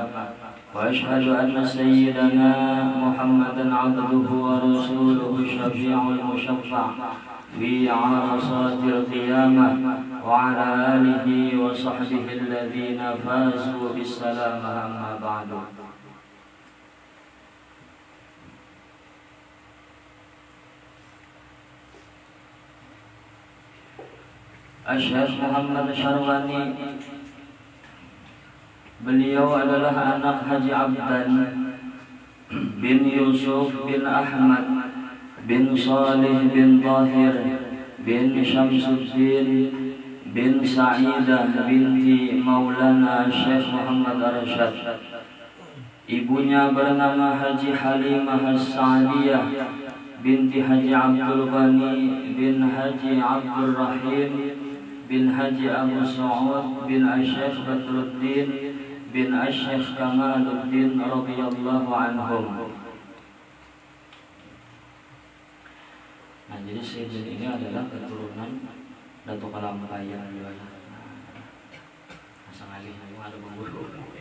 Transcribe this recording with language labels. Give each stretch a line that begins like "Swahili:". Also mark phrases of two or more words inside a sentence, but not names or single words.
Arabic: وأشهد أن سيدنا محمدا عبده ورسوله الشفيع المشفع في عرصات القيامة وعلى آله وصحبه الذين فازوا بالسلامة. أما بعد.
Indonesian: Syekh Muhammad Syarwani, beliau adalah anak Haji Abdan bin Yusuf bin Ahmad bin Salih bin Tahir bin Syamsuddin bin Sa'idah binti Maulana Syekh Muhammad Arsyad. Ibunya bernama Haji Halimah As-Sa'diyah binti Haji Abdul Ghani bin Haji Abdul Rahim bin Haji Abu Sa'ud bin Syekh Badruddin bin Syekh Kamaluddin
Arabic: رضي الله عنهم.
Indonesian: Nah, jadi Sayyidin ini adalah keturunan Datuk Kalampaya. Asal alih ada pemburu.